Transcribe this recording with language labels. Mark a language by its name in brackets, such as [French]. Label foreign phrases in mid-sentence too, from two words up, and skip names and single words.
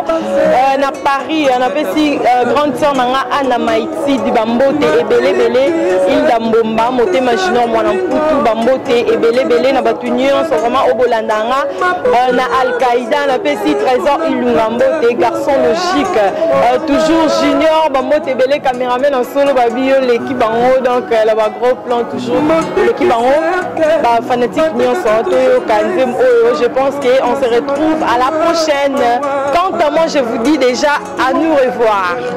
[Lingala] Euh, na Paris, euh, napesi, euh, [French] grande sœur [Lingala] na nga, Anna Maitidi, bambote ebele, ebele, Hilda Mbomba, Motema Junior, mwana mputu, bambote ebele, ebele, na bato nyonso, vraiment, oyo bolanda nga. Euh, na Al-Qaïda, napesi Trésor Ilunga, mbote, [French] garçon logique. [Lingala] Euh, toujours Junior, bambote ebele, [French] caméraman en solo, [Lingala] babi yo leki bango, donc, euh, la ba [French] gros plan, [Lingala] toujours leki bango, ba fanatique nyonso, toyoka nzembo oyo, [French] je pense que on se retrouve à la prochaine. Quant à moi, je vous dis déjà à nous revoir.